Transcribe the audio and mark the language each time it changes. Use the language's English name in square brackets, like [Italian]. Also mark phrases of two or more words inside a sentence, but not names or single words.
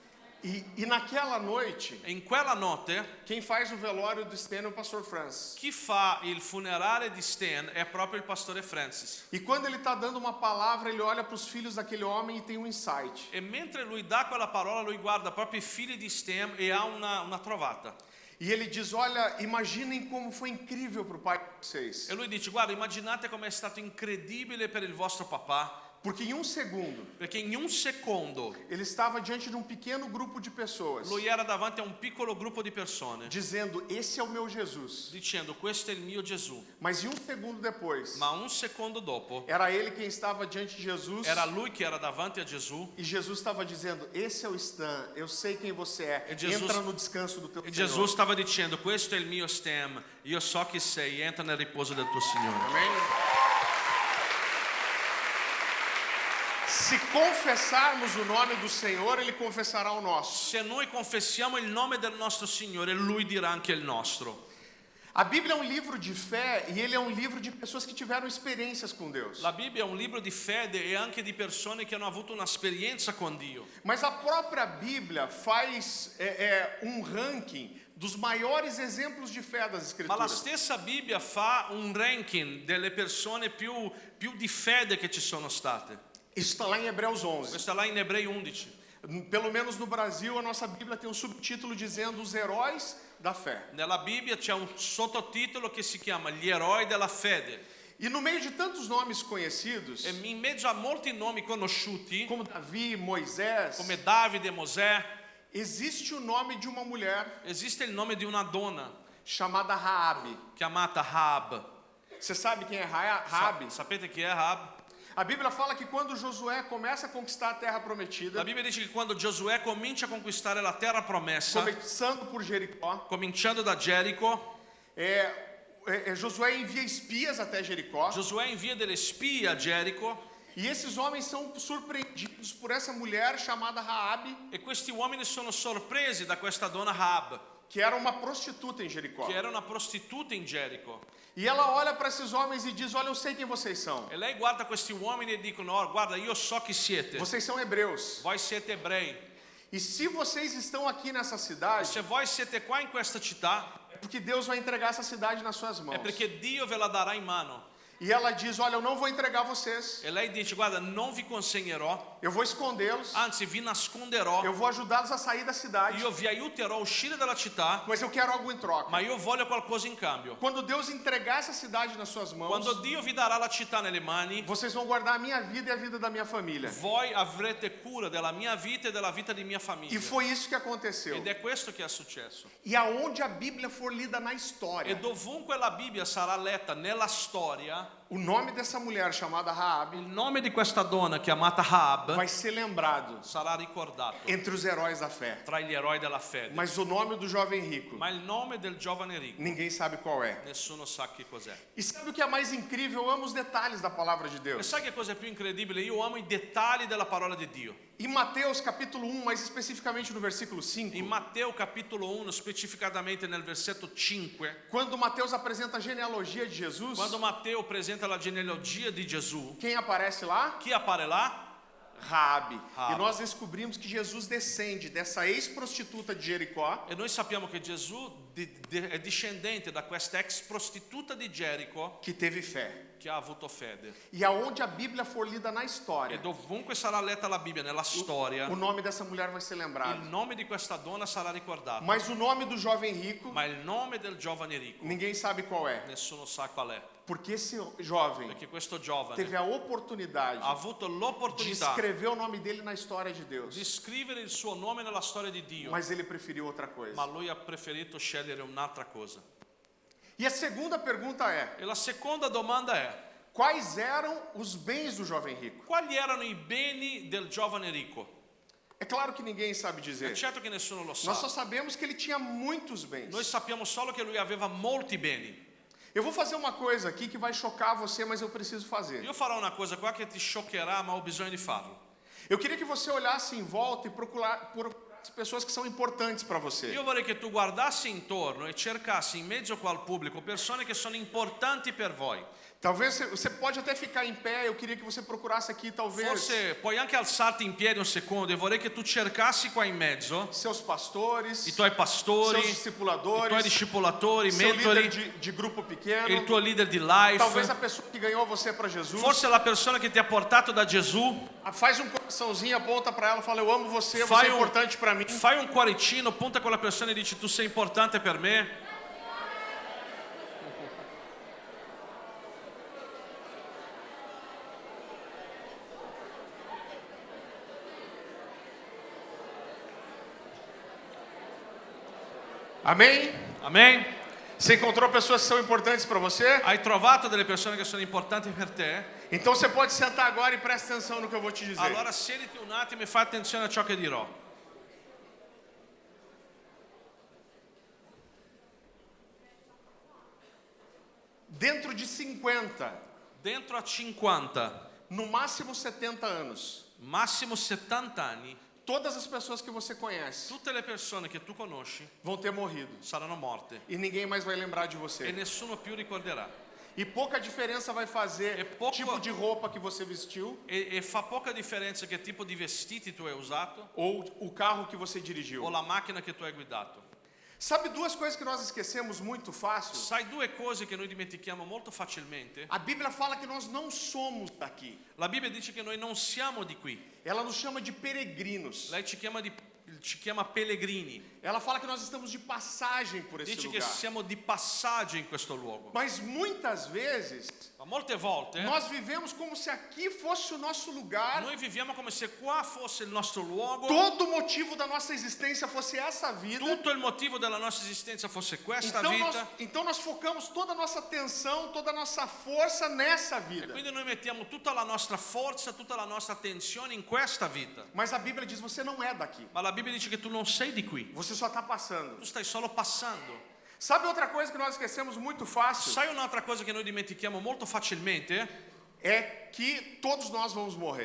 [Portuguese] E naquela noite, [Italian] E in quella notte, [Portuguese] quem faz o velório do Stan é o pastor Francis. [Italian] chi fa il funerale di Stan è proprio il pastore Francis. [Portuguese] E quando ele está dando uma palavra, ele olha para os filhos daquele homem e tem um insight. [Italian] E mentre lui dà quella parola, lui guarda proprio i figli di Stan e ha una trovata. [Portuguese] E ele diz: olha, imaginem como foi incrível para o pai de vocês. [Italian] E lui dice: guarda, immaginate com'è stato incredibile per il vostro papà, [Portuguese] Porque em um segundo, [Italian] perché in un secondo [Portuguese] ele estava diante de um pequeno grupo de pessoas, [Italian] lui era davanti a un piccolo gruppo di persone, [Portuguese] dizendo: esse é o meu Jesus. [Italian] dicendo: questo è il mio Gesù. [Portuguese] Mas em um segundo depois, [Italian] Ma un secondo dopo [Portuguese] era ele quem estava diante de Jesus. [Italian] era lui che era davanti a Gesù [Portuguese] E Jesus estava dizendo: esse é o Stan, eu sei quem você é. [Italian] E Jesus- [Portuguese] Entra no descanso do teu [Italian] e [Portuguese] Senhor. [Italian] Gesù stava dicendo: questo è il mio Stan, io so chi sei, entra nel riposo del tuo Signore. [Portuguese] Amém? Se confessarmos o nome do Senhor, Ele confessará o nosso. [Italian] Se noi confessiamo il nome del nostro Signore, lui dirà anche il nostro. [Portuguese] A Bíblia é um livro de fé e ele é um livro de pessoas que tiveram experiências com Deus. [Italian] La Bibbia è un libro di fede e anche di persone che hanno avuto un'esperienza con Dio. [Portuguese] Mas a própria Bíblia faz um ranking dos maiores exemplos de fé das [Italian] Ma la [Portuguese] Escrituras. [Italian] stessa Bibbia fa un ranking delle persone più di fede che ci sono state. [Portuguese] Isso está lá em Hebreus 11. [Italian] Questo è là in Ebrei 11. [Portuguese] Pelo menos no Brasil, a nossa Bíblia tem um subtítulo dizendo os heróis da fé. [Italian] Nella Bibbia c'è un sottotitolo che si chiama Gli eroi della fede. [Portuguese] E no meio de tantos nomes conhecidos, [Italian] E in mezzo a molti nomi conosciuti, [Portuguese] como Davi, Moisés, [Italian] come Davide, Mosè, [Portuguese] existe o nome de uma mulher [Italian] esiste il nome di una donna [Portuguese] chamada Raabe. [Italian] chiamata Raab. [Portuguese] Você sabe quem é Raabe? [Italian] Sapete chi è Raab? [Portuguese] A Bíblia fala que quando Josué começa a conquistar a terra prometida, [Italian] La Bibbia dice che quando Giosuè comincia a conquistare la terra promessa, [Portuguese] começando por Jericó, [Italian] cominciando da Gerico, [Portuguese] Josué envia espias até Jericó. [Italian] Giosuè invia delle spie a Gerico [Portuguese] E esses homens são surpreendidos por essa mulher chamada Raabe, [Italian] e questi uomini sono sorpresi da questa donna Raab, [Portuguese] que era uma prostituta em Jericó. [Italian] che era una prostituta in Gerico. [Portuguese] E ela olha para esses homens e diz: olha, eu sei quem vocês são. [Italian] E lei guarda questi uomini e dicono: "Oh, guarda, io so chi siete. [Portuguese] Vocês são hebreus. [Italian] Voi siete ebrei. [Portuguese] E se vocês estão aqui nessa cidade, [Italian] Se voi siete qua in questa città, [Portuguese] é porque Deus vai entregar essa cidade nas suas mãos. [Italian] è perché Dio ve la darà in mano." [Portuguese] E ela diz: olha, eu não vou entregar vocês. [Italian] E lei dice: "Guarda, non vi consegnerò, [Portuguese] Eu vou escondê-los. [Italian] anzi vi nasconderò. [Portuguese] Eu vou ajudá-los a sair da cidade. [Italian] Io vi aiuterò a uscire dalla città, [Portuguese] Mas eu quero algo em troca. [Italian] ma io voglio qualcosa in cambio. [Portuguese] Quando Deus entregar essa cidade nas suas mãos, [Italian] Quando Dio vi darà la città nelle mani, [Portuguese] vocês vão guardar a minha vida e a vida da minha família. [Italian] voi avrete cura della mia vita e della vita di mia famiglia." [Portuguese] E foi isso que aconteceu. [Italian] Ed è questo che è successo. [Portuguese] E aonde a Bíblia for lida na [Italian] E [Portuguese] história, [Italian] dovunque la Bibbia sarà letta nella storia, [Portuguese] o nome dessa mulher chamada Raabe [Italian] il nome di questa donna chiamata Raab [Portuguese] vai ser lembrado [Italian] sarà ricordato [Portuguese] entre os heróis da fé. [Italian] tra gli eroi della fede. [Portuguese] Mas o nome do jovem rico, [Italian] Ma il nome del giovane ricco [Portuguese] ninguém sabe qual é. [Italian] nessuno sa che cos'è. [Portuguese] E sabe o que é mais incrível? Eu amo os detalhes da palavra de [Italian] E [Portuguese] Deus. [Italian] sai che cosa è più incredibile? Io amo i dettagli della parola di Dio. [Portuguese] Em Mateus capítulo 1, mais especificamente no versículo 5, [Italian] In Matteo capitolo 1, specificatamente nel versetto 5, [Portuguese] quando Mateus apresenta a genealogia de Jesus, [Italian] quando Matteo presenta la genealogia di Gesù, [Portuguese] quem aparece lá? [Italian] chi appare là? [Portuguese] Raabe. [Italian] Raabe. [Portuguese] E nós descobrimos que Jesus descende dessa ex-prostituta de Jericó, [Italian] E noi sappiamo che Gesù è discendente da questa ex prostituta di Gerico [Portuguese] que teve fé. [Italian] che ha avuto fede. [Portuguese] E aonde a Bíblia for lida na [Italian] E [Portuguese] história, [Italian] dovunque sarà letta la Bibbia, nella storia, [Portuguese] o nome dessa mulher vai ser [Italian] il [Portuguese] lembrado. [Italian] nome di questa donna sarà ricordato. [Portuguese] Mas o nome do jovem rico, [Italian] Ma il nome del giovane ricco [Portuguese] ninguém sabe qual é. [Italian] nessuno sa qual è. [Portuguese] Porque esse jovem [Italian] Perché questo giovane [Portuguese] teve a oportunidade [Italian] ha avuto [Portuguese] de [Italian] l'opportunità [Portuguese] escrever o nome dele na história de [Italian] di [Portuguese] Deus. [Italian] scrivere il suo nome nella storia di Dio, [Portuguese] Mas ele preferiu outra [Italian] ma [Portuguese] coisa. [Italian] lui ha preferito scegliere un'altra cosa. [Portuguese] E a segunda pergunta é: [Italian] E la seconda domanda è: [Portuguese] quais eram os bens do jovem rico? [Italian] quali erano i beni del giovane ricco? [Portuguese] É claro que ninguém sabe [Italian] È [Portuguese] dizer. [Italian] certo che nessuno lo [Portuguese] Nós só [Italian] sa. [Portuguese] sabemos que ele tinha muitos bens. [Italian] Noi sappiamo solo che lui aveva molti beni. [Portuguese] Eu vou fazer uma coisa aqui que vai chocar você, mas eu preciso fazer. [Italian] Io farò una cosa qua che ti scioccherà, ma ho bisogno di farlo. [Portuguese] Eu queria que você olhasse em volta e procurasse pessoas que são importantes para você. [Italian] Io vorrei che tu guardassi intorno e cercassi in mezzo qua al pubblico persone che sono importanti per voi. [Portuguese] Talvez você pode até ficar em pé. Eu queria que você procurasse aqui, talvez, [Italian] Forse puoi anche alzarti in piedi un secondo e vorrei che tu cercassi qua in mezzo [Portuguese] seus pastores, [Italian] i tuoi pastori, [Portuguese] seus [Italian] i [Portuguese] discipuladores, [Italian] tuoi discepolatori, [Portuguese] seu líder [Italian] mentori, [Portuguese] de grupo [Italian] il [Portuguese] pequeno, [Italian] tuo leader di [Portuguese] talvez a [Italian] life, [Portuguese] pessoa que ganhou você para Jesus. [Italian] forse la persona che ti ha portato da Gesù. [Portuguese] Faz um coraçãozinho, aponta para ela, fala: eu amo você, você [Italian] Fai [Portuguese] é importante para mim. [Italian] Fai un cuoricino, punta quella persona e dici: tu sei importante per me. [Portuguese] Amém? [Italian] Amen? [Portuguese] Você encontrou pessoas que são importantes para você? [Italian] Hai trovato delle persone che sono importanti per te? [Portuguese] Então você pode sentar agora e presta atenção no que eu vou te dizer. [Italian] Allora siediti un attimo e fai attenzione a ciò che dirò. [Portuguese] Dentro de 50, [Italian] Dentro a 50, [Portuguese] no máximo 70 anos, [Italian] massimo 70 anni, [Portuguese] todas as pessoas que você conhece [Italian] tutte le persone che tu conosci [Portuguese] vão ter morrido. [Italian] saranno morte [Portuguese] E ninguém mais vai lembrar de [Italian] e [Portuguese] você. [Italian] nessuno più ricorderà. [Portuguese] E pouca diferença vai fazer [Italian] E pouco- [Portuguese] tipo de roupa que você vestiu [Italian] E fa poca differenza che tipo di vestiti tu hai usato [Portuguese] ou o carro que você dirigiu. [Italian] o la macchina che tu hai guidato. [Portuguese] Sabe duas coisas que nós esquecemos muito fácil? [Italian] Sai due cose che noi dimentichiamo molto facilmente. [Portuguese] A Bíblia fala que nós não somos daqui. [Italian] La Bibbia dice che noi non siamo di qui. [Portuguese] Ela nos chama de peregrinos. [Italian] Lei ci chiama pellegrini. [Portuguese] Ela fala que nós estamos de passagem por esse [Italian] Dice che [Portuguese] lugar. [Italian] siamo di passaggio in questo luogo. [Portuguese] Mas muitas vezes [Italian] Ma molte volte [Portuguese] nós vivemos como se aqui fosse o nosso lugar. [Italian] noi viviamo come se qua fosse il nostro luogo. [Portuguese] Todo o motivo da nossa existência fosse essa vida. [Italian] Tutto il motivo della nostra esistenza fosse questa [Portuguese] Então [Italian] vita. [Portuguese] nós focamos toda a nossa atenção, toda a nossa força nessa vida. [Italian] Quindi noi mettiamo tutta la nostra forza, tutta la nostra attenzione in questa vita. [Portuguese] Mas a Bíblia diz: você não é daqui. [Italian] Ma la Bibbia dice che tu non sei di qui. [Portuguese] Você só está passando. [Italian] Tu stai solo passando. [Portuguese] Sabe outra coisa que nós esquecemos muito fácil? [Italian] Sai un'altra cosa che noi dimentichiamo molto facilmente? [Portuguese] É que todos nós vamos morrer.